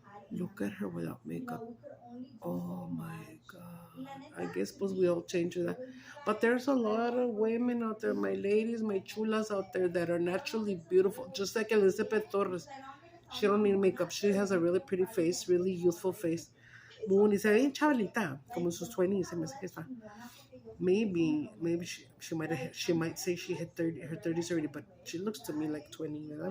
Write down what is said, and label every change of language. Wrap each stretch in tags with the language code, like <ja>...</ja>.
<en>Look at her without makeup. Oh my God. I guess we all change that. But there's a lot of women out there, my ladies, my chulas out there that are naturally beautiful. Just like Elizabeth Torres. She don't need makeup. She has a really pretty face, really youthful face.</en> <es>Muy se ve bien chavalita, como en sus 20s, se me hace que está.</es> <en>Maybe she might say she hit her 30s already, but she looks to me like 20,</en> <es>¿verdad?</es>